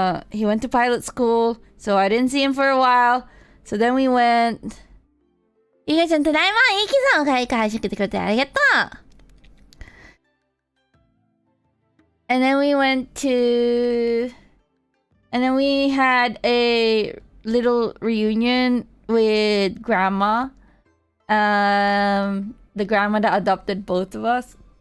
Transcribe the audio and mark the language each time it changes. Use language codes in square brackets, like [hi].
[en] He went to pilot school, so I didn't see him for a while. So then we went. [ja] ゆかちゃん、ただいま。ゆきさんが配信来てくれてありがとう。 [en] And then we went to, and then we had a little reunion with grandma. The grandma that adopted both of us.